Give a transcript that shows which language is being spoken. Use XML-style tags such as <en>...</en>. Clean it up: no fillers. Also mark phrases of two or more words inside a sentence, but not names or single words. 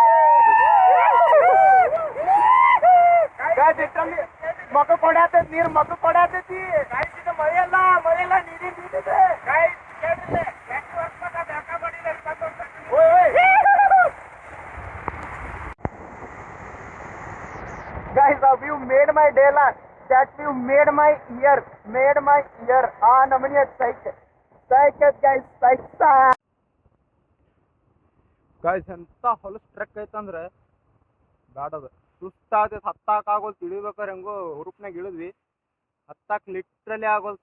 <kn>ಮಕ್ಕ ಕೊಡಾತೈತಿ ನೀರು ಮಕ್ಕ ಕೊಡಾತೈತಿ. ಮಳೆಯಲ್ಲ ನೀರಿದೆ.</kn> <en>Guys, a view made my day. That view made my year.</en> <kn>ಆ ನಮನಿ ಸೈಕ್ guys ಸೈಕ್. ಗಾಯ್ಸ್ ಎಂತ ಹೊಲಸ್ ಟ್ರೆಕ್ ಐತಂದ್ರೆ ಬ್ಯಾಡದ ಸುಸ್ತಾಗೈತೆ. ಹತ್ತಾಕಾಗೋಲ್ತು. ಇಳಿಬೇಕಾರೆ ಹೆಂಗೋ ಹುರುಪ್ನಾಗ ಇಳಿದ್ವಿ. ಹತ್ತಾಕ್ ಲಿಟ್ರಲಿ ಆಗೋಲ್ತು.</kn>